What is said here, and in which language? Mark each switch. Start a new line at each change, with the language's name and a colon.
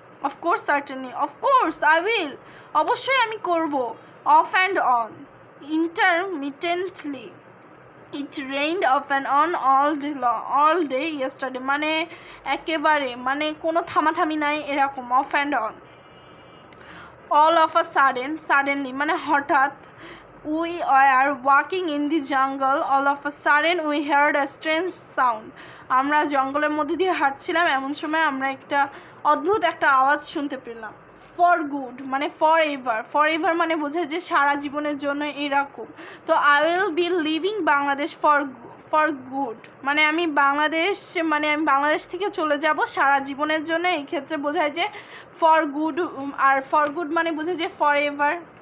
English: of course, certainly, of course I will,
Bangla: অবশ্যই আমি করব।
English: off and on, intermittently, it rained off and on all day yesterday,
Bangla: মানে একেবারে মানে কোনো থামাথামি নাই এরকম,
English: Off and on. all of a sudden, suddenly মানে হঠাৎ। we were walking in the jungle, all of a sudden we heard a strange sound,
Bangla: আমরা জঙ্গলের মধ্যে দিয়ে হাঁটছিলাম, এমন সময় আমরা একটা অদ্ভুত একটা আওয়াজ শুনতে পেলাম। ফর গুড মানে ফর এভার মানে বোঝায় যে সারা জীবনের জন্য এরকম। তো
English: I will be living
Bangla: Bangladesh for good, মানে আমি বাংলাদেশ থেকে চলে যাব সারা জীবনের জন্য। এই ক্ষেত্রে বোঝায় যে for good, আর for good মানে বোঝায় যে ফর এভার।